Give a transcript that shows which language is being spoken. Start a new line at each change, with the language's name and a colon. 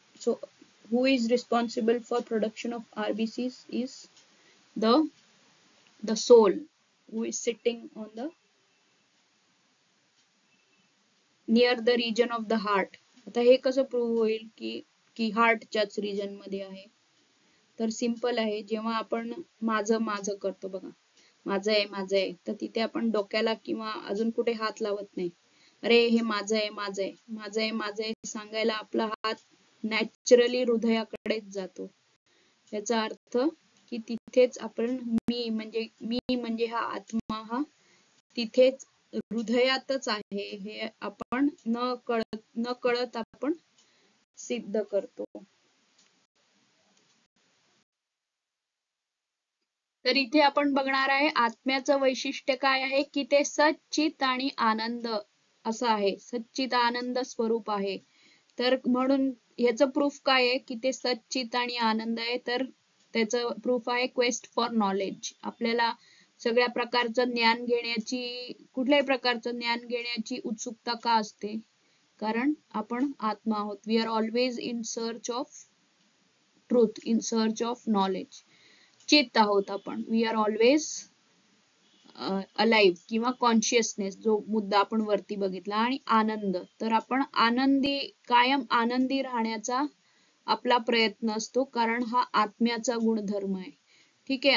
English: So who is responsible for production of RBCs is the soul who is sitting on the near the region of the heart.
Marathi: आता हे कसं prove होईल की हार्टच्याच region मध्ये आहे? तर सिंपल आहे. जेव्हा आपण माझं माझं करतो बघा, माझं आहे, तर तिथे आपण डोक्याला किंवा अजून कुठे हात लावत नाही. अरे हे माझं आहे सांगायला आपला हात नॅचरली हृदयाकडेच जातो. याचा अर्थ की तिथेच आपण मी म्हणजे हा आत्मा हा तिथेच हृदयातच आहे हे आपण न कळत आपण सिद्ध करतो. तर इथे आपण बघणार आहे आत्म्याचं वैशिष्ट्य काय आहे की ते सच्चित आणि आनंद असं आहे. सच्चित आनंद स्वरूप आहे. तर म्हणून याचं प्रूफ काय आहे की ते सच्चित आणि आनंद आहे? तर त्याचं प्रूफ आहे
English: Quest for knowledge.
Marathi: आपल्याला सगळ्या प्रकारचं ज्ञान घेण्याची, कुठल्याही प्रकारचं ज्ञान घेण्याची उत्सुकता का असते? कारण आपण आत्मा आहोत.
English: We are always in search of truth, in search of knowledge.
Marathi: चित्त आहोत आपण.
English: we are always alive
Marathi: किंवा कॉन्शियसनेस, जो मुद्दा आपण वरती बघितला. आणि आनंद, तर आपण कायम आनंदी राहण्याचा आपला प्रयत्न असतो, कारण हा आत्म्याचा गुणधर्म आहे. ठीक आहे.